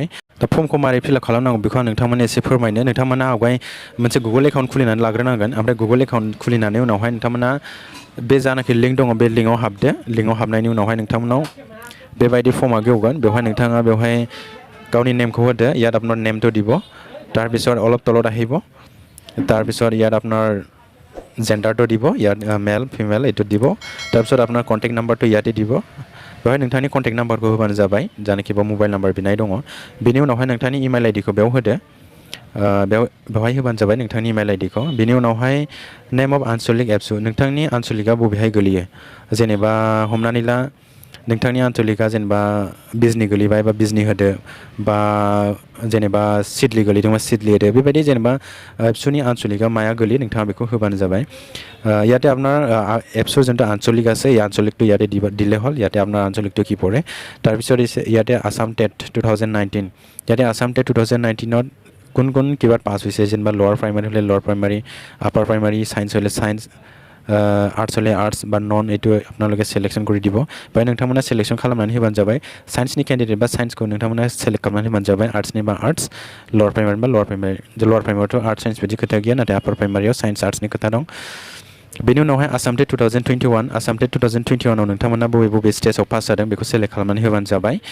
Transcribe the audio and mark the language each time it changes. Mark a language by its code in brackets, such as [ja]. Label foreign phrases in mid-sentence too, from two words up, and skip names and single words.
[brx] दा फर्मखौ मारै फिलआप खालामनांगौ बेखौ आं नोंथांमोननो एसे फोरमायनो। नोंथांमोना आवगाय मोनसे गुगल एकाउन्ट खुलिनानै लाग्रोनांगोन ओमफ्राय गुगल एकाउन्ट खुलिनानै उनावहाय नोंथांमोना बे जानाखि लिंक दङ बे लिंकआव हाबदो। लिंकआव हाबनायनि उनावहाय नोंथांमोनाव बेबायदि फर्मआ गेवगोन। बेवहाय नोंथाङा बेवहाय गावनि नेमखौ होदो [as] ইয়াত আপোনাৰ নেমটো দিব তাৰপিছত অলপ তলত আহিব তাৰপিছত ইয়াত আপোনাৰ জেণ্ডাৰটো দিব ইয়াত [en] male female [as] এইটো দিব তাৰপিছত আপোনাৰ কণ্টেক্ট নাম্বাৰটো ইয়াতে দিব। [brx] बेवहाय नोंथांनि कन्टेक्ट नाम्बारखौ होबानो जाबाय जायनाखि [en] mobile number [brx] बिनाय दङ। बेनि उनावहाय नोंथांनि [en] email IDखौ [brx] बेयाव होदो बेवहाय होबानो जाबाय नोंथांनि [en] email IDखौ। [brx] बेनि उनावहाय [en] name of [brx] आनसलिक एबसु नोंथांनि आनसलिकआ बबेहाय गोलैयो जेनेबा हमनानै ला नोंथांनि आनसलिकआ जेनेबा बिजनि गोलैबाय बा बिजनि होदो बा जेनेबा सिडली गोलैदोंबा सिडली होदो बेबायदि जेनेबा एबसुनि आनसलिकआ माया गोलैयो नोंथाङा बेखौ होबानो जाबाय। [as] ইয়াতে আপোনাৰ এপছৰ যোনটো আঞ্চলিক আছে এই আঞ্চলিকটো ইয়াতে দিলে হ'ল। ইয়াতে আপোনাৰ আঞ্চলিকটো কি পৰে তাৰপিছত ইয়াতে আসাম টেট 2019 ইয়াতে আসাম টেট 2019ত কোন কোন কিবাত পাছ হৈছে যেনিবা [en] lower primary [as] হ'লে [en] lower primary upper primary science [as] হ'লে ছায়েন্স आर्ट्स হ'লে आर्ट्स बा नन এইটো আপোনালোকে সিলেকশন কৰি দিব। [brx] বাই नोंथांमोना सिलेक्शन खालामनानै होबानो जाबाय। साइन्सनि केन्डिडेट बा साइन्सखौ नोंथांमोना सेलेक्ट खालामनानै होबानो जाबाय। आर्ट्सनि बा आर्ट्स [en] lower primary [brx] बा [en] lower primary [brx] लोअर प्राइमारियावथ' [en] arts science [brx] बिदि खोथा गैया नाथाय आपार प्राइमारियाव साइन्स आर्ट्सनि खोथा दं। बेनि उनावहाय आसाम टेट 2021 आसाम टेट 2021आव नोंथांमोना बबे स्टेजाव पास जादों बेखौ सेलेक्ट खालामनानै होबानो जाबाय।